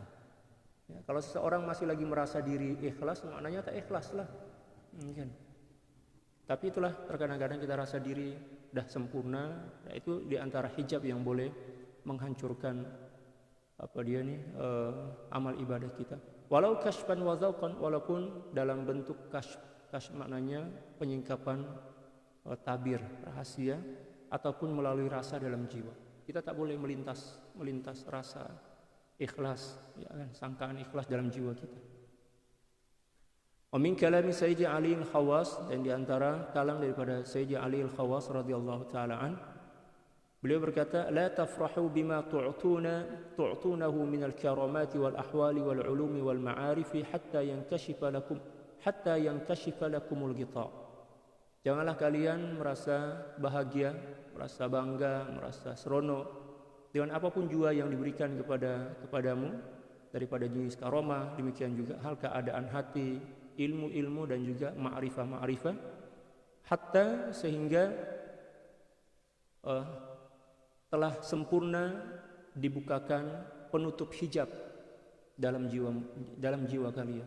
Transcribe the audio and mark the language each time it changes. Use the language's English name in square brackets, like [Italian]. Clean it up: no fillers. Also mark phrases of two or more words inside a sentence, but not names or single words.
[Malay] Ya, kalau seseorang masih lagi merasa diri ikhlas, maknanya tak ikhlas lah. Mungkin. Tapi itulah terkadang-kadang kita rasa diri dah sempurna. Ya, itu di antara hijab yang boleh menghancurkan amal ibadah kita. [Arabic] ولو كشفا وذوقا, [Malay] walaupun dalam bentuk kashf maknanya penyingkapan tabir rahasia, ataupun melalui rasa dalam jiwa. Kita tak boleh melintas rasa ikhlas, sangkaan ikhlas dalam jiwa kita. [Arabic] ومن كلام سيدي علي الخواص, [Malay] dan di antara kalam daripada Sayyidi Ali Al-Khawas [Arabic] رضي الله تعالى عن, [Malay] beliau berkata, [Arabic] لا تفرحوا بما تؤتونه من الكرامات والأحوال والعلوم والمعارف حتى ينكشف لكم الغطاء. [Malay] Janganlah kalian merasa bahagia, merasa bangga, merasa seronok dengan apapun jua yang diberikan kepadamu daripada jenis karomah, demikian juga hal keadaan hati, ilmu-ilmu dan juga ma'rifah, hatta sehingga telah sempurna dibukakan penutup hijab dalam jiwa kalian.